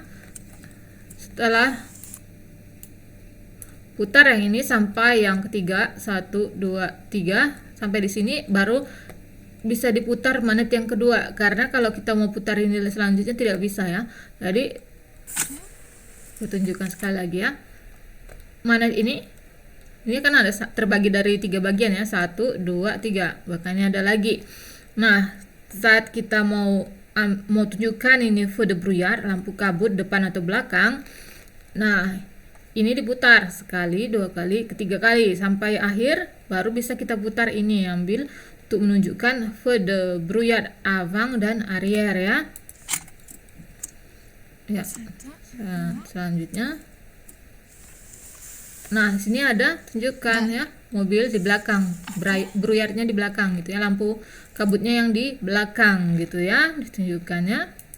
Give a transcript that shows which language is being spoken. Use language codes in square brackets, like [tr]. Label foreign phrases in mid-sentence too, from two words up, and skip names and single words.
[id] Setelah putar yang ini sampai yang ketiga, 1, 2, 3, sampai di sini baru bisa diputar magnet yang kedua, karena kalau kita mau putar ini selanjutnya tidak bisa ya. Jadi aku tunjukkan sekali lagi ya, magnet ini kan ada terbagi dari 3 bagian ya, 1, 2, 3, bahkan ada lagi. Nah, saat kita mau tunjukkan ini [fr] feu de brouillard, [id] lampu kabut depan atau belakang, nah ini diputar sekali, 2 kali, 3 kali sampai akhir, baru bisa kita putar ini, ambil untuk menunjukkan [fr] feu de brouillard avant [id] dan arrière ya. Ya. Nah, selanjutnya, nah sini ada tunjukkan ya, mobil di belakang, brouillardnya di belakang gitu ya, lampu kabutnya yang di belakang gitu ya, ditunjukkannya.